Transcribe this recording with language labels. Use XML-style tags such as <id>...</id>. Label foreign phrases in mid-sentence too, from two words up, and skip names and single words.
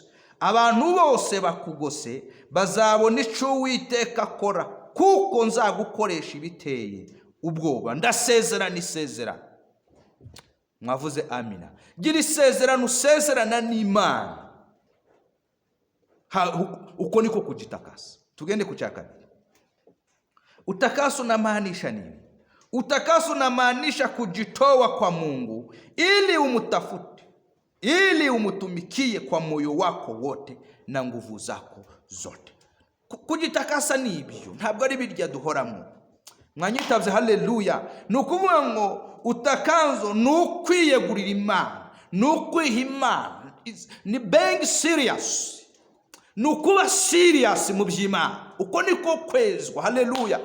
<rw>Abantu bose bakugose bazabona icyo Uwiteka akora, kuko nzagukoresha ibiteye ubwoba. Ndasezerana isezerano. Mwavuze amina. Gira isezerano usezerana n'Imana. Uko niko kujitakasa. Tugende ku cya kabiri.</rw> <sw>Utakaso unamaanisha nini? Utakaso unamaanisha kujitoa kwa Mungu ili umutafute, ili umutumikie kwa moyo wako wote na nguvu zako zote.</sw> <rw>Kujitakasa ni ibyo, ntabwo ari birya duhoramo. Mwanyitavye haleluya. Nukuvuga ngo utakanzo nukwiyegurira Imana, nukwiha Imana, ni</rw> <en>being serious.</en> <rw>Nukuba serious mu by'Imana. Uko niko kwezwa. Haleluya.</rw>